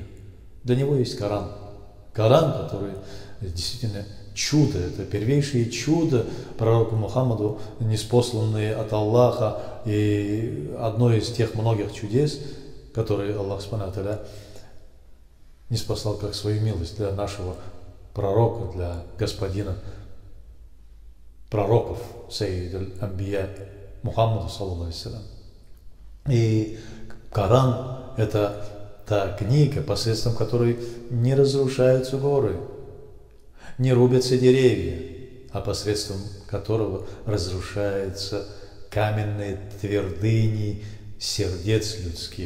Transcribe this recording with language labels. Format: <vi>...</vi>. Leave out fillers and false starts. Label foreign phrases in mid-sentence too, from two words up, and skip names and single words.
<ru>Для него есть Коран. Коран, который действительно чудо, это первейшее чудо пророку Мухаммаду, ниспосланные от Аллаха, и одно из тех многих чудес, которые Аллах</ru> <ar>سبحانه وتعالى</ar> <ru>ниспослал как свою милость для нашего пророка, для господина пророков,</ru> <ar>سيد الأنبياء محمد صلى الله عليه وسلم.</ar> <ru>И Коран – это та книга, посредством которой не разрушаются горы, не рубятся деревья, а посредством которого разрушаются каменные твердыни сердец людских.</ru>